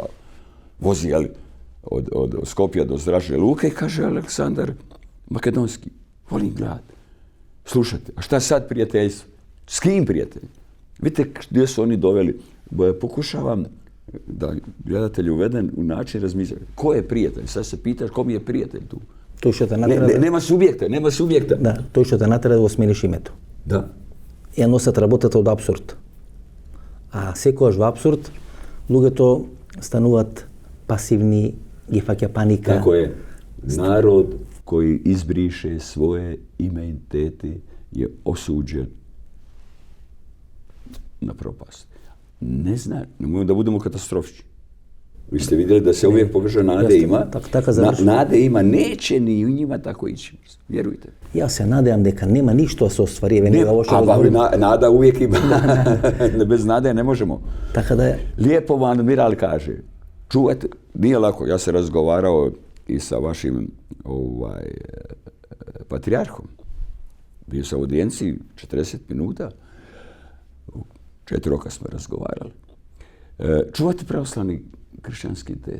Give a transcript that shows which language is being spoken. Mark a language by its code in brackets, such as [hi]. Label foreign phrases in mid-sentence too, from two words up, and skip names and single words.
[hr] Vozi, od Skopja do zračne luke i kaže Aleksandar Makedonski, volim gledat. Slušajte, a šta sad prijateljstvo? S kim prijatelj? Vidite gdje su oni doveli. Pokušavam da gledatelj uveden u način razmišljanja. Ko je prijatelj? Sad se pitaš ko mi je prijatelj tu. Nema subjekta. [mk] Да, тој што те натера да го смениш името. Да. Ја носат работата од абсурд. А секогаш во абсурд, луѓето стануваат пасивни, ги фаќа паника. [hr] Tako je. Narod koji izbriše svoje identiteti je osuđen na propast. Ne zna, nemojmo da budemo katastrofični. Vi ste vidjeli da se uvijek pokaže nade ima. Nade ima, neće ni u njima tako ići. Vjerujte. Ja se nadam deka nema ništa da se ostvari. Nada uvijek ima. Bez nade ne možemo. [mk] Така да е. [hr] Lijepo vam admiral kaže, čuvajte, nije lako, ja se razgovarao i sa vašim patrijarhom. Bio sam u audijenciji 40 minuta, 4 roka smo razgovarali. Čuvajte pravoslavni kršćanski identitet.